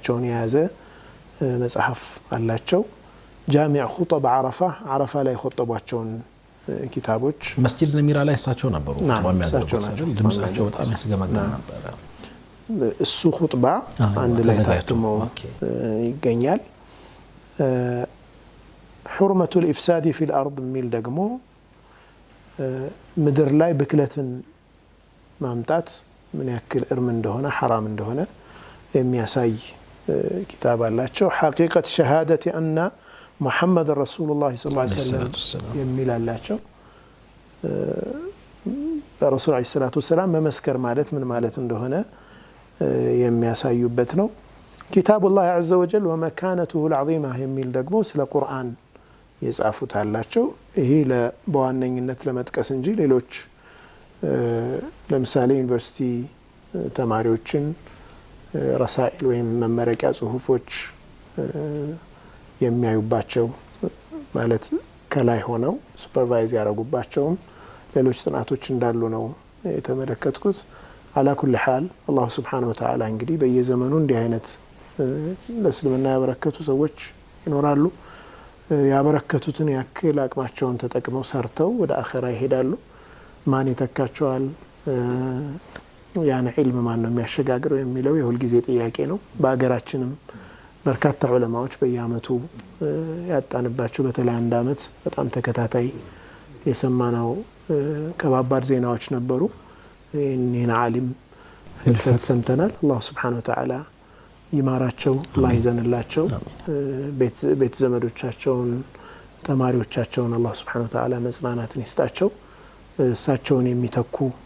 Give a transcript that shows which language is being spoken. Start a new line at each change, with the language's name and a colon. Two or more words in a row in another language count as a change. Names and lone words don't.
Amharic: ታሪካቸውን የያዘ መጽሐፍ አላቸው
Arabic: جامع خطب
Amharic: ዓረፋ ላይ ኹጠባቸውን ኪታቦች መስጂድ ነሚራ ላይ እሳቸው ነበሩ ኹጥባ የሚያደርጉት ድምጻቸው በጣም ያስገመግም ነበር እሱ ኹጥባ አንድ ላይ ታትሞ ይገኛል
Arabic: حرمة الإفساد في الأرض
Amharic: ሚል ደግሞ ምድር ላይ ብክለትን ማምጣት ምን ያክል እርም እንደሆነ حرام እንደሆነ የሚያሳይ كتاب አላቸው
Arabic: حقيقة شهادة أن محمد رسول الله صلى الله عليه وسلم
Amharic: የሚል አላቸው በረሱል
Arabic: عليه الصلاة والسلام
Amharic: መመስከር ማለት ምን ማለት እንደሆነ የሚያሳዩበት ነው
Arabic: كتاب الله عز وجل ومكانته العظيمة
Amharic: የሚል ደግሞ ስለ ቁርአን የጻፉት አላቸው ይሄ ለበዋነኝነት ለመጥቀስ እንጂ ሌሎች ለምሳሌ ዩኒቨርሲቲ ተማሪዎችን ረሳኢል ወይም መመረቂያ ጽሁፎች የሚያዩባቸው ማለት ከላይ ሆነው ሱፐርቫይዝ ያደርጉባቸው ሌሎች ጥናቶች እንዳሉ ነው የተመለከትኩት
Arabic: على كل حال الله سبحانه وتعالى
Amharic: እንግዲህ በየዘመኑ እንዲህ አይነት ለእስልምና ያበረከቱ ሰዎች ይኖራሉ ያበረከቱትን ያክል አቅማቸውን ተጠቅመው ሰርተው ወደ አኺራ ይሄዳሉ ማን ይተካቸዋል ያን ዒልም ማን ነው የሚያሸጋግረው የሚለው የሁል ጊዜ ጥያቄ ነው በአገራችንም በርካታ ዑለማዎች በየአመቱ ያጣንባቸው በተለይ አንድ አመት በጣም ተከታታይ የሰማናው ከባባድ ዜናዎች ነበሩ እኒህን ዓሊም ህልፈት ሰምተናል አላህ
Arabic: سبحانه وتعالى
Amharic: ይማራቸው አላህ ይዘንላቸው ቤት ዘመዶቻቸውን ተማሪዎቻቸውን አላህ
Arabic: سبحانه وتعالى
Amharic: መጽናናትን ይስጣቸው እሳቸውን የሚተኩ